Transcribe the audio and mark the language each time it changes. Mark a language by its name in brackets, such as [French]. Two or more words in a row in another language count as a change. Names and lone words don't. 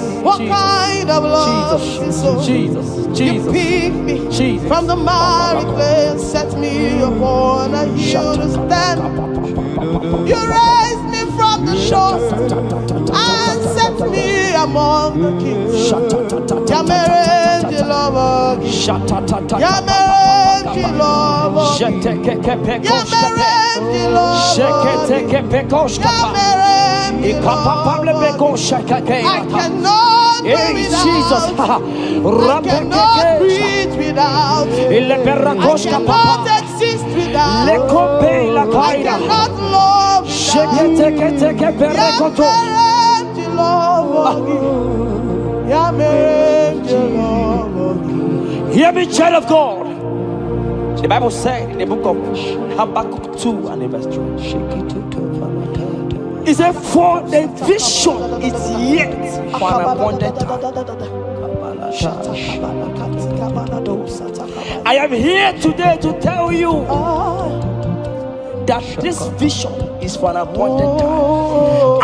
[English] What kind of love is this, oh? Jesus. You picked me from the miry clay and set me upon a hill to stand. You raised me from the shore and set me among the kings. [Igbo] Ya mere ji lọvọ gị, ya mere ji lọvọ gị, ya mere ji lọvọ gị, ya mere ji lọvọ gị. [English] I cannot do Jesus. without, I cannot breathe without, I cannot exist without, I cannot love without. [Igbo] Ya mere ji lọvọ gị. [English] Hear me, child of God. The Bible said in the book of Habakkuk 2 and verse 3. It said, for the vision is yet for an appointed time. I am here today to tell you that this vision is for an appointed time.